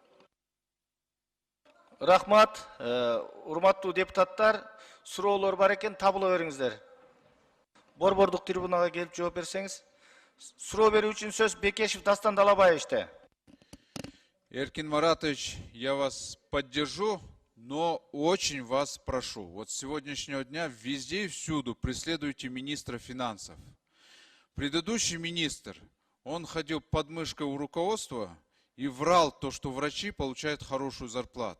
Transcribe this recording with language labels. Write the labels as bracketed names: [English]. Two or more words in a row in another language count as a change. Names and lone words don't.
[Kyrgyz] Рахмат. Урматтуу депутаттар, суроолор бар экен, табыла бериңиздер. Борбордук трибунага келип жооп берсеңиз. Суроо берүү үчүн сөз Бекешев Дастан Далабаевичте. Эркин Маратович, [Russian] я вас поддержу, но очень вас прошу. Вот с сегодняшнего дня везде и всюду преследуйте министра финансов. Предыдущий министр, он ходил под мышкой у руководства и врал то, что врачи получают хорошую зарплату.